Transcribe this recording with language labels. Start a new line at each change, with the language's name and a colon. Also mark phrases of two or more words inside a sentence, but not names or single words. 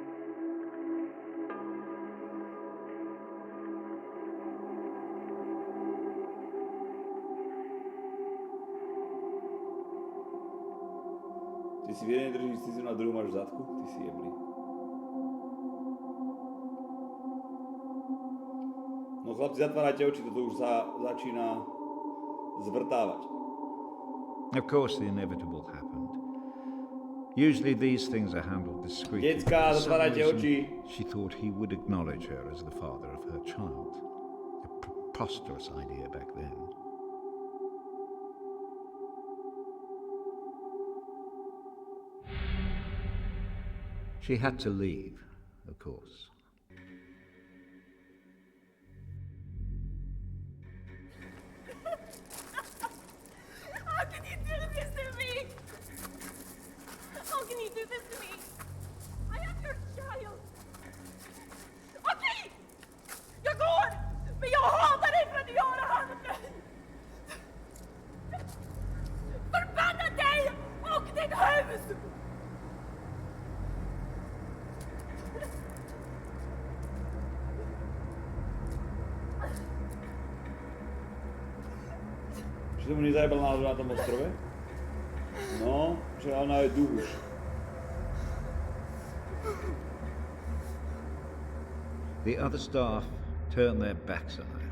Slovak: Ty si v jednej držíš ciziu, na druhú máš v zadku? Ty si jebli. No chlapci, zatvárajte oči, toto už začína zvrtávať.
English: Of course, the inevitable happened. Usually these things are handled discreetly.
Slovak: Decka, zatvárajte oči.
English: She thought he would acknowledge her as the father of her child. A preposterous idea back then. She had to leave, of course. How can you do this to me? How can you do this to me? I am your child.
Swedish: Okej! Jag går! Men jag hatar dig för att du gör det här med mig! Förbanna dig och ditt hus!
Slovak: Či tomu nezajebal náhodou na tom ostrove? No, že ona je duch už.
English: The other staff turned their backs on her.